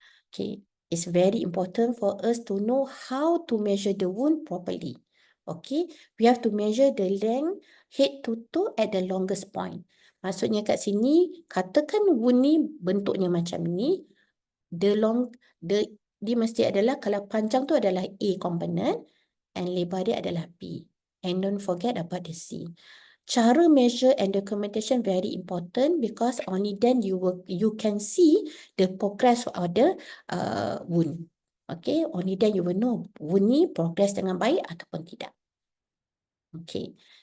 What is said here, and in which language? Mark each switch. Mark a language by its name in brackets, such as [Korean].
[English] Okay, it's very important for us to know how to measure the wound properly. Okay, we have to measure the length head to toe at the longest point. [Malay] Maksudnya kat sini, katakan wound ni bentuknya macam ni, dia mesti adalah, kalau panjang tu adalah A component and lebar dia adalah B. [English] And don't forget about the C. Cara measure and documentation very important because only then you can see the progress of the wound. Okay, only then you will know wound ni progress [Malay] dengan baik ataupun tidak. [English] Okay.